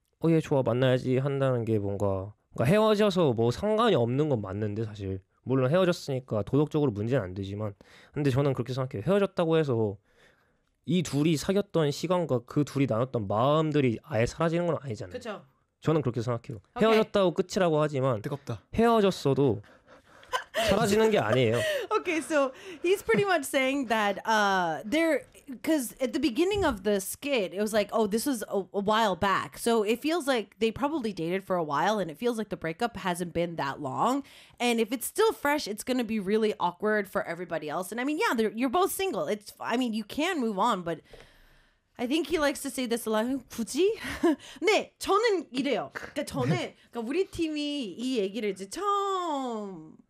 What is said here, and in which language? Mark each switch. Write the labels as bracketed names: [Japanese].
[Korean] 얘 좋아 만나야지 한다는 게 뭔가 그러니까 헤어져서 뭐 상관이 없는 건 맞는데 사실 물론 헤어졌으니까 도덕적으로 문제는 안 되지만 근데 저는 그렇게 생각해요. 헤어졌다고 해서 이 둘이 사귀었던 시간과 그 둘이 나눴던 마음들이 아예 사라지는 건 아니잖아요. 그쵸? 저는 그렇게 생각해요. 오케이. 헤어졌다고 끝이라고 하지만 뜨겁다. 헤어졌어도 사라지는 게 아니에요. [English] Okay, so he's pretty much saying that there because at the beginning of the skit it was like oh this was a while back so it feels like they probably dated for a while and it feels like the breakup hasn't been that long and if it's still fresh it's going to be really awkward for everybody else and I mean yeah you're both single it's I mean you can move on but I think he likes to say this a lot [Korean] 굳이? 네 저는 이래요 그러니까 저는 그러니까 우리 팀이 이 얘기를 이제 처음